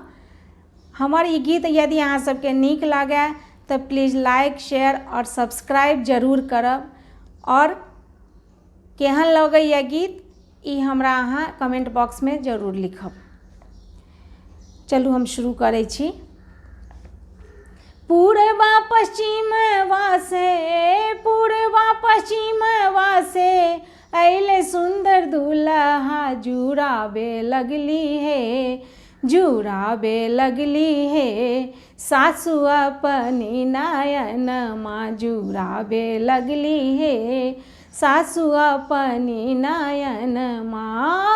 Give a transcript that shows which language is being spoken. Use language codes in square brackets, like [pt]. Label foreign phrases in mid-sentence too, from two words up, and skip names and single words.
[mai] हमर ई गीत यदि अहाँ सबके नीक लागय तऽ [en] please like share [mai] और सब्सक्राइब जरूर करब और केहन लगैए गीत ई हमरा अहाँ [en] comment box [mai] में जरूर लिखब। चलू हम शुरू करै छी। पूर्वा पश्चिम वासे अइले सुंदर दुल्हा जुड़ाबे लगली हे सासु अपनी नयन माँ जुड़ाबे लगली हे सासु अपनी नयन माँ।